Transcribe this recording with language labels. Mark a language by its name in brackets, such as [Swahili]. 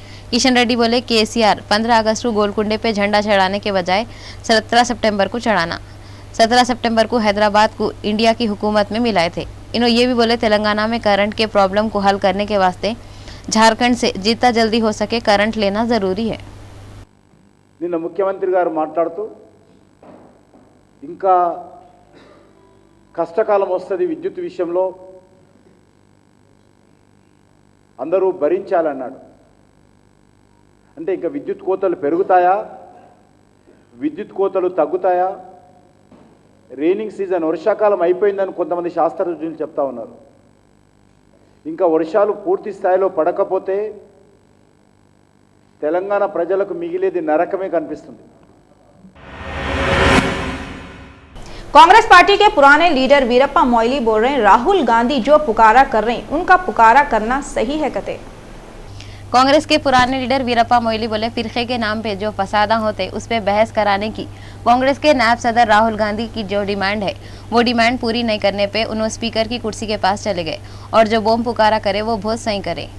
[Hindi] किशन रेड्डी बोले केसीआर 15 अगस्त को गोलकुंडे पे झंडा चढ़ाने के बजाय 17 सितंबर को चढ़ाना, 17 सितंबर को हैदराबाद को इंडिया की हुकूमत में मिलाए थे। इन्होंने ये भी बोले तेलंगाना में करंट के प्रॉब्लम को हल करने के वास्ते झारखंड से जितना जल्दी हो सके करंट लेना ज़रूरी है। [Telugu] నిన్న ముఖ్యమంత్రి గారు మాట్లాడుతూ ఇంకా కష్టకాలం వస్తుంది విద్యుత్ విషయంలో అందరూ భరించాలన్నాడు. అంటే ఇంకా విద్యుత్ కోతలు పెరుగుతాయా, విద్యుత్ కోతలు తగ్గుతాయా? రైనింగ్ సీజన్ వర్షాకాలం అయిపోయిందని కొంతమంది శాస్త్రజ్ఞులు చెప్తా ఉన్నారు. ఇంకా వర్షాలు పూర్తి స్థాయిలో పడకపోతే తెలంగాణ ప్రజలకు మిగిలేది నరకమే కనిపిస్తుంది. [Hindi] कांग्रेस पार्टी के पुराने लीडर वीरप्पा मोइली बोल रहे हैं, राहुल गांधी जो पुकारा कर रहे हैं उनका पुकारा करना सही है कहते। कांग्रेस के पुराने लीडर वीरप्पा मोइली बोले फिरके के नाम पे जो फसादा होते उस पर बहस कराने की कांग्रेस के नायब सदर राहुल गांधी की जो डिमांड है वो डिमांड पूरी नहीं करने पे उन्होंने स्पीकर की कुर्सी के पास चले गए और जो बम पुकारा करे वो बहुत सही करे।